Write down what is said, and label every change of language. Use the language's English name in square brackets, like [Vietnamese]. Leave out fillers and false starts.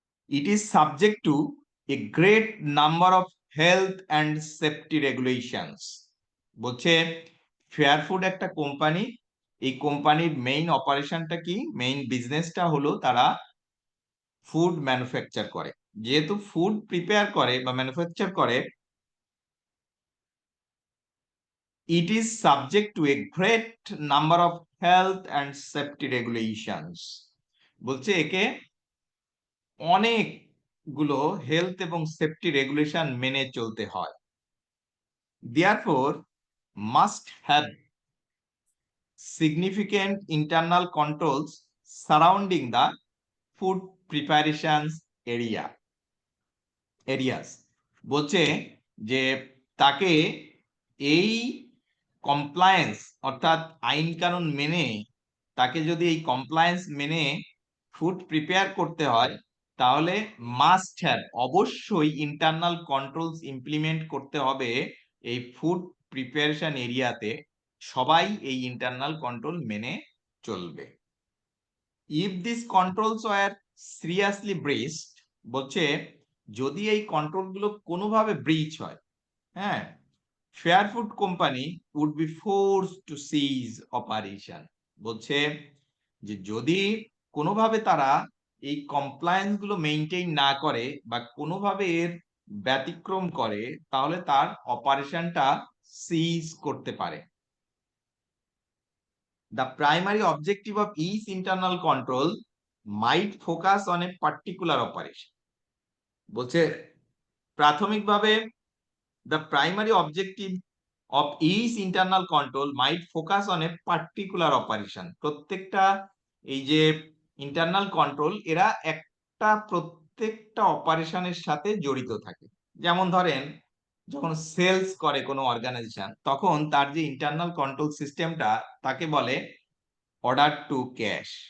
[English] It is subject to a great number of health and safety regulations. [Bangla] বলছে fair food একটা company, এই কোম্পানির main অপারেশনটা কি, মেইন বিজনেসটা হলো তারা ফুড ম্যানুফ্যাকচার করে। যেহেতু ফুড প্রিপেয়ার করে বা ম্যানুফ্যাকচার করে, [English] it is subject to a great number of health and safety regulations. [Bangla] বলছে একে অনেকগুলো হেলথ এবং সেফটি রেগুলেশন মেনে চলতে হয়। [English] Therefore, must have significant internal controls surrounding the food preparations areas. [Bangla] বলছে যে তাকে এই কমপ্লায়েন্স অর্থাৎ আইন কানুন মেনে তাকে যদি এই কমপ্লায়েন্স মেনে ফুড প্রিপেয়ার করতে হয় তাহলে [English] must have [Bangla] অবশ্যই ইন্টারনাল কন্ট্রোলস ইমপ্লিমেন্ট করতে হবে এই ফুড প্রিপারেশন এরিয়াতে। সবাই এই ইন্টারনাল কন্ট্রোল মেনে চলবে। [English] if this controls were seriously breached, [Bangla] বলছে যদি এই কন্ট্রোল গুলো কোনোভাবে ব্রিচ হয়, হ্যাঁ, [English] Fair food company would be force to cease operation. [Bangla] বলছে যে যদি কোনোভাবে তারা এই কমপ্লায়েন্স গুলো মেইনটেইন না করে বা কোনোভাবে এর ব্যতিক্রম করে তাহলে তার অপারেশনটা সিজ করতে পারে। [English] The primary objective of each internal control might focus on a particular operation. [Bangla] বলছে প্রাথমিকভাবে [English] the primary objective of each internal control might focus on a particular operation. [Bangla] প্রত্যেকটা এই যে ইন্টারনাল কন্ট্রোল এরা প্রত্যেকটা অপারেশনের সাথে জড়িত থাকে। যেমন ধরেন যখন সেলস করে কোনো অর্গানাইজেশন তখন তার যে ইন্টারনাল কন্ট্রোল সিস্টেমটা তাকে বলে অর্ডার টু ক্যাশ।